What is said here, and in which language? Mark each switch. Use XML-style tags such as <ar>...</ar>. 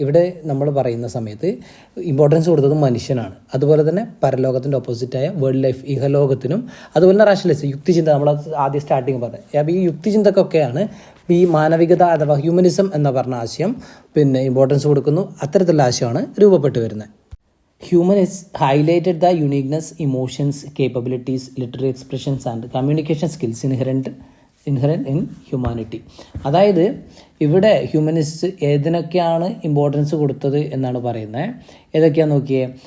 <ml>ഇവിടെ നമ്മൾ പറയുന്ന സമയത്ത് ഇമ്പോർട്ടൻസ് കൊടുത്തത് മനുഷ്യനാണ്. അതുപോലെ തന്നെ പരലോകത്തിൻ്റെ ഓപ്പോസിറ്റായ വേൾഡ് ലൈഫ്, ഇഹലോകത്തിനും അതുപോലെ തന്നെ റാഷണലിസം, യുക്തിചിന്ത, നമ്മൾ ആദ്യം സ്റ്റാർട്ടിങ് പറഞ്ഞത്. അപ്പോൾ ഈ യുക്തിചിന്തക്കൊക്കെയാണ് ഈ മാനവികത അഥവാ ഹ്യൂമനിസം എന്ന പറഞ്ഞ ആശയം ഇമ്പോർട്ടൻസ് കൊടുക്കുന്നു. അത്തരത്തിലുള്ള ആശയമാണ് രൂപപ്പെട്ടു വരുന്നത്.</ml> <en>Humanists highlighted the uniqueness, emotions, capabilities, literary expressions and communication skills inherent in humanity.</en> <ml>അതായത് ഇവിടെ ഹ്യൂമനിസ്റ്റ് ഏതിനൊക്കെയാണ് ഇമ്പോർട്ടൻസ് കൊടുത്തത് എന്നാണ് പറയുന്നത്. ഏതൊക്കെയാണെന്ന് നോക്കിയേ.</ml>